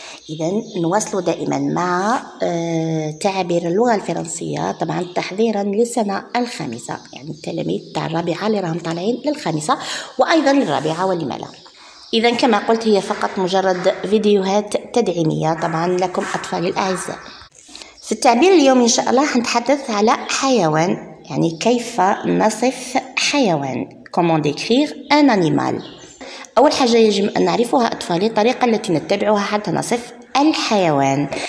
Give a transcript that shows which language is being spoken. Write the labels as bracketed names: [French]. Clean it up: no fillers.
[Arabic] إذا نواصل دائما مع تعابير اللغة الفرنسية، طبعا تحضيرا للسنة الخامسة، يعني التلاميذ تاع الرابعة اللي راهم طالعين للخامسة وأيضا للرابعة ولم لا. إذا كما قلت هي فقط مجرد فيديوهات تدعيمية طبعا لكم أطفالي الأعزاء. في التعبير اليوم إن شاء الله حنتحدث على حيوان، يعني كيف نصف حيوان. [French] comment décrire un animal. [Arabic] أول حاجة يجب أن نعرفها أطفالي الطريقة التي نتبعها حتى نصف الحيوان.